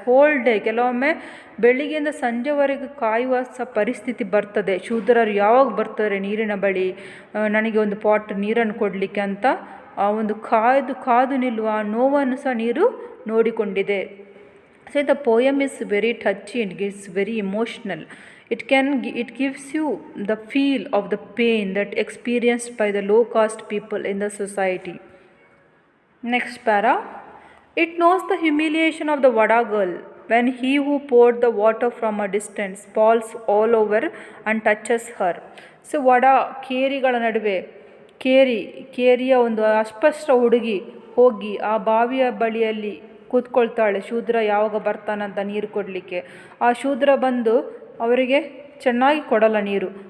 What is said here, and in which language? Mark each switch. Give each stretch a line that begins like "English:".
Kannada: Whole day, ಕೆಲವೊಮ್ಮೆ ಬೆಳಿಗ್ಗೆಯಿಂದ ಸಂಜೆವರೆಗೆ ಕಾಯುವ ಸಹ ಪರಿಸ್ಥಿತಿ ಬರ್ತದೆ. ಶೂದ್ರರು ಯಾವಾಗ ಬರ್ತಾರೆ ನೀರಿನ ಬಳಿ, ನನಗೆ ಒಂದು ಪಾಟ್ ನೀರನ್ನು ಕೊಡಲಿಕ್ಕೆ ಅಂತ ಆ ಒಂದು ಕಾದು ನಿಲ್ಲುವ ನೋವನ್ನು ಸಹ ನೀರು ನೋಡಿಕೊಂಡಿದೆ.
English: So the poem is very touchy and it's very emotional. It gives you the feel of the pain that experienced by the low caste people in the society. Next para. It knows the humiliation of the Vada girl when he who poured the water from a distance falls all over and touches her.
Kannada: So ಕೇರಿಗಳ ನಡುವೆ ಕೇರಿಯ ಒಂದು ಅಸ್ಪಷ್ಟ ಹುಡುಗಿ ಹೋಗಿ ಆ ಬಾವಿಯ ಬಳಿಯಲ್ಲಿ ಕೂತ್ಕೊಳ್ತಾಳೆ, ಶೂದ್ರ ಯಾವಾಗ ಬರ್ತಾನಂತ ನೀರು ಕೊಡಲಿಕ್ಕೆ. ಆ ಶೂದ್ರ ಬಂದು ಅವರಿಗೆ ಚೆನ್ನಾಗಿ ಕೊಡಲ್ಲ ನೀರು.